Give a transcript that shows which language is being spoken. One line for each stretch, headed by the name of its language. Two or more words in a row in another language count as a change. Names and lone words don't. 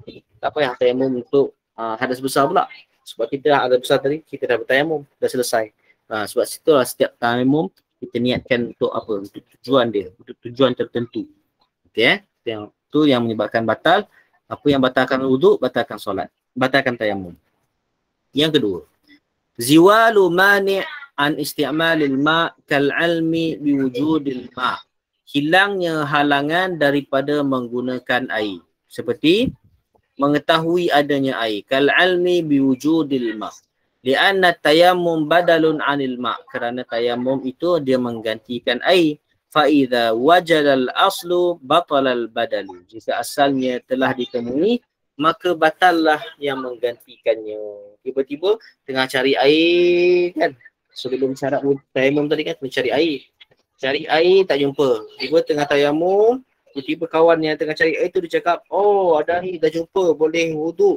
Malay: Tak payah tayamum untuk hadas besar pula. Sebab kita hadas besar tadi kita dah bertayamum, dah selesai. Sebab situlah setiap tayamum kita niatkan untuk apa? Untuk tujuan dia, untuk tujuan tertentu. Okey, itu yang menyebabkan batal. Apa yang batalkan wuduk, batalkan solat, batalkan tayamum. Yang kedua,
Arabic: زوال مانع عن استعمال الماء كالعلم بوجود الماء'.
Malay: Hilangnya halangan daripada menggunakan air. Seperti mengetahui adanya air.
Arabic: كالعلم بوجود الماء'. لأن التيمم بدل عن الماء'.
Malay: Kerana tayammum itu dia menggantikan air.
Arabic: فإذا وجد الأصل بطل البدل.
Malay: Jika asalnya telah ditemui, maka batallah yang menggantikannya. Tiba-tiba tengah cari air kan. Sebelum syarat tayamum tadi kan, mencari air. Cari air tak jumpa. Tiba tengah tayamum, tiba-tiba kawan yang tengah cari air tu dia cakap, oh ada air dah jumpa, boleh wuduk.